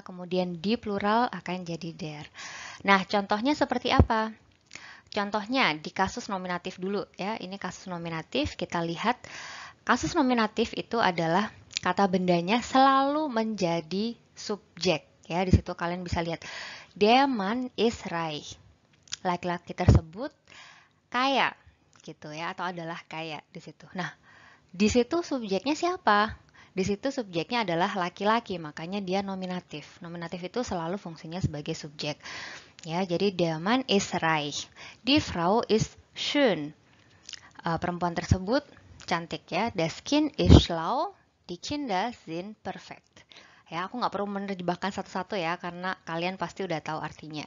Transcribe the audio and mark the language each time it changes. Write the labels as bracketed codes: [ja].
[id] Kemudian di plural akan jadi der. Nah, contohnya seperti apa? Contohnya di kasus nominatif dulu ya. Ini kasus nominatif, kita lihat kasus nominatif itu adalah kata bendanya selalu menjadi subjek ya. Di situ kalian bisa lihat der Mann ist reich. Laki-laki tersebut kaya gitu ya, atau adalah kaya di situ. Nah, di situ subjeknya siapa? Di situ subjeknya adalah laki-laki, makanya dia nominatif. Nominatif itu selalu fungsinya sebagai subjek. Ya, jadi der Mann ist reich. [de] Die Frau ist schön. [id] Perempuan tersebut cantik ya. [de] Das Kind ist schlau. Die Kinder sind perfekt. [id] Ya, aku nggak perlu menerjemahkan satu-satu ya, karena kalian pasti udah tahu artinya.